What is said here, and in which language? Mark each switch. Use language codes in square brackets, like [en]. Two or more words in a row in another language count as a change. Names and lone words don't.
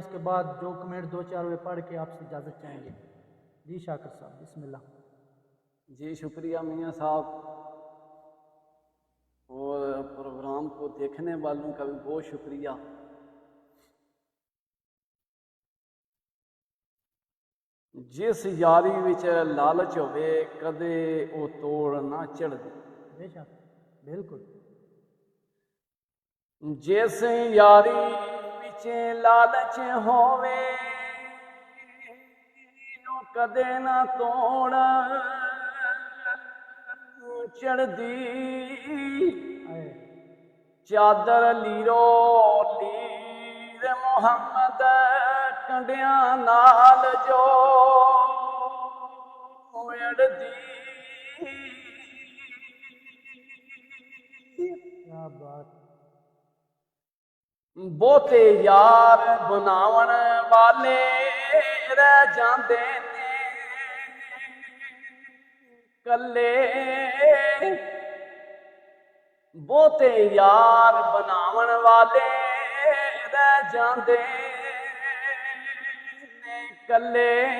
[ur] اس کے بعد جو کمنٹ 2-4 وے پڑھ کے آپ سے اجازت چاہیں گے۔ جی شاکر صاحب بسم اللہ. جی شکریہ میاں صاحب، اور پروگرام کو دیکھنے والوں کا بھی بہت شکریہ. [pa] ਜਿਸ ਯਾਰੀ ਵਿੱਚ ਲਾਲਚ ਹੋਵੇ ਕਦੇ ਉਹ ਤੋੜ ਨਾ ਚੜ੍ਹਦੀ। [ur] بے شک بالکل [pa] ਜਿਸ ਯਾਰੀ ਵਿੱਚ ਲਾਲਚ ਹੋਵੇ ਉਹ ਕਦੇ ਨਾ ਤੋੜ ਚੜ੍ਹਦੀ। [ur] آئے [pa] ਚਾਦਰ ਲੀਰੋ ਲੀਰ ਮੁਹੰਮਦ ਕੰਡਿਆਂ ਨਾਲ ਜੋ ਅੜਦੀ। [ur] کیا بات [pa] ਬਹੁਤੇ ਯਾਰ ਬਣਾਉਣ ਵਾਲੇ ਰਹਿ ਜਾਂਦੇ ਨੇ ਕੱਲੇ। ਬਹੁਤੇ ਯਾਰ ਬਣਾਉਣ ਵਾਲੇ ਰਹਿ ਜਾਂਦੇ ਨੇ ਕੱਲੇ।